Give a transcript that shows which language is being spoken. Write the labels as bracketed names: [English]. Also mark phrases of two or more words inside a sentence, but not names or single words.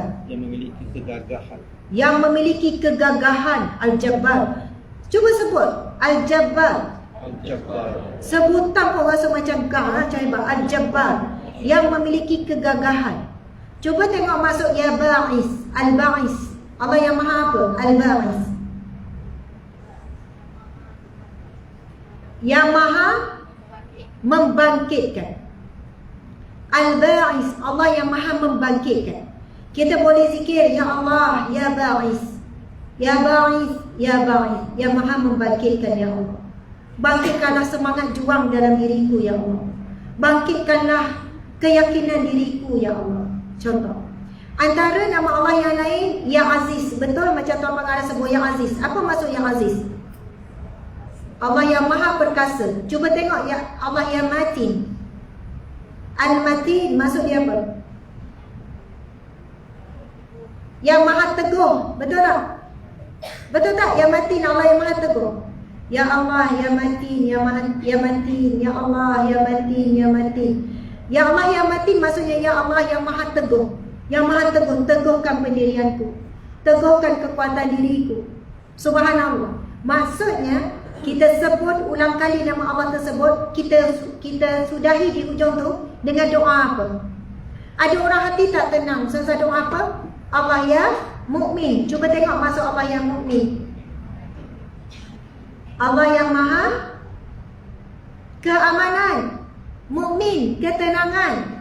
[Malay] Yang memiliki kegagahan. Yang memiliki kegagahan. Al-Jabbar. Cuba sebut Al-Jabbar. Al-Jabbar. Sebutan pun rasa macam gah hebat. Al-Jabbar. Yang memiliki kegagahan. Cuba tengok maksud Ya Ba'is. Al-Ba'is. Allah yang maha apa? Al-Ba'is. Yang maha membangkitkan. Al-Ba'is, Allah yang maha membangkitkan. Kita boleh zikir Ya Allah, Ya Ba'is, Ya Ba'is, Ya Ba'is, yang maha membangkitkan Ya Allah. Bangkitkanlah semangat juang dalam diriku Ya Allah. Bangkitkanlah keyakinan diriku Ya Allah. Contoh, antara nama Allah yang lain Ya Aziz. Betul macam Tuan Pengarah sebut Ya Aziz. Apa maksud Ya Aziz? Allah yang maha perkasa. Cuba tengok ya Allah yang matin. Al-Matin maksud dia apa? Yang maha teguh. Betul tak? Betul tak? Yang matin Allah yang maha teguh. Ya Allah yang matin, ya matin, ya Allah yang matin, ya matin. Ya Allah yang matin maksudnya Ya Allah yang maha teguh. Yang maha teguh, teguhkan pendirianku. Teguhkan kekuatan diriku. Subhanallah. Maksudnya kita sebut ulang kali nama Allah tersebut, kita sudahi di hujung tu dengan doa apa? Ada orang hati tak tenang, selesai doa apa? Allah yang mukmin. Cuba tengok maksud Allah yang mukmin. Allah yang maha keamanan, mukmin, ketenangan.